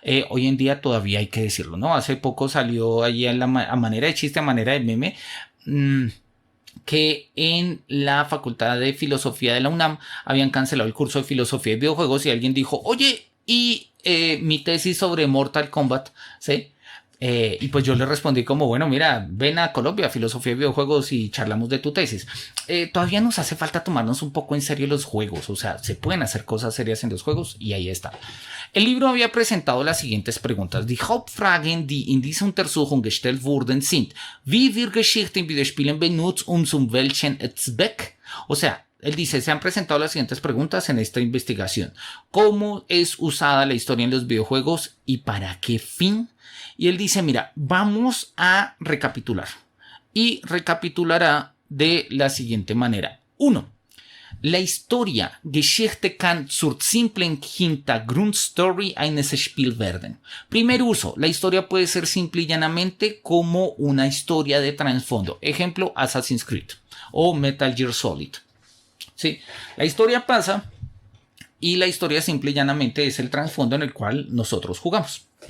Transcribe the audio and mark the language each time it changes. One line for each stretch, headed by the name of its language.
Spanish: Hoy en día todavía hay que decirlo, ¿no? Hace poco salió allí a manera de chiste, a manera de meme, que en la Facultad de Filosofía de la UNAM habían cancelado el curso de Filosofía de Videojuegos y alguien dijo, oye, y mi tesis sobre Mortal Kombat, ¿sí? Y pues yo le respondí como, bueno, mira, ven a Colombia, Filosofía de Videojuegos, y charlamos de tu tesis. Todavía nos hace falta tomarnos un poco en serio los juegos, o sea, se pueden hacer cosas serias en los juegos, y ahí está. El libro había presentado las siguientes preguntas.
German: Die Hauptfragen, die in dieser Untersuchung gestellt wurden, sind: Wie wird Geschichte in Videospielen benutzt und zu welchem Zweck?
Spanish: O sea, él dice, se han presentado las siguientes preguntas en esta investigación. ¿Cómo es usada la historia en los videojuegos y para qué fin? Y él dice, mira, vamos a recapitular. Y recapitulará de la siguiente manera. 1. La historia,
German: Geschichte kann zur simplen Hintergrundstory eines Spiels werden.
Spanish: Primer uso, la historia puede ser simple y llanamente como una historia de trasfondo. Ejemplo, Assassin's Creed o Metal Gear Solid. Sí, la historia pasa y la historia simple y llanamente es el trasfondo en el cual nosotros jugamos.